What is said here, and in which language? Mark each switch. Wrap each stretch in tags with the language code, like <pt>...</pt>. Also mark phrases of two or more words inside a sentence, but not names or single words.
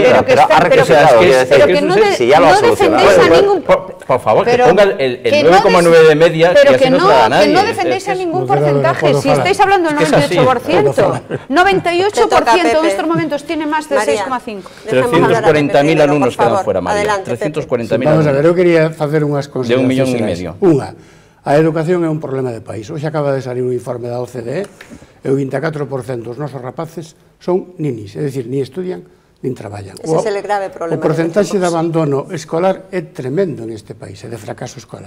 <es>Pero ha rectificado, si ya lo ha solucionado. Por favor, que ponga el 9,9 de media, que así no se da a nadie. Que no defendéis a ningún porcentaje, si estáis hablando del 98%. 98% en estos momentos tiene más de 6,5. 340.000 alumnos quedan fuera, María. 340.000 alumnos.</es> <gl>Vamos a ver, eu quería facer unhas consideracións. De 1,5 millóns. Unha, a educación é un problema de país. Hoxe acaba de salir un informe da OCDE e o 24% dos nosos rapaces son ninis, é dicir,</gl> <es>ni estudian</es> <gl>nin traballan. Ese é o grave problema. O porcentaxe de abandono escolar é tremendo neste país, e de fracaso escolar.</gl>